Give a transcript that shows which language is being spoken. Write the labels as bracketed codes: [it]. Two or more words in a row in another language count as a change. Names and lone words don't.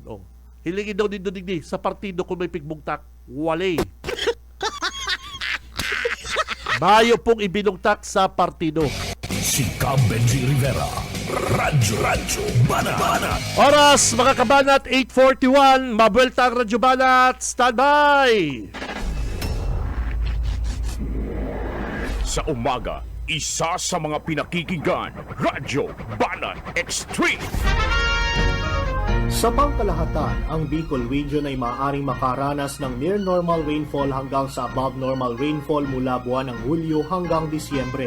[bik] Hilingin daw din digdi sa partido kung may pigbungtak, walay. Mayo pong ibinungtak sa partido. Si Benji Rivera, Radyo Banat. Oras mga kabanat, 8:41, mabuelta ang Radyo Banat, standby! [tl] Sa umaga, isa sa mga pinakikinggan, Radyo Banat Extreme. Sa pangkalahatan, ang Bicol Region ay maaaring makaranas ng [en] near normal rainfall [tl] hanggang sa [en] above normal rainfall [tl] mula buwan ng Hulyo hanggang Disyembre.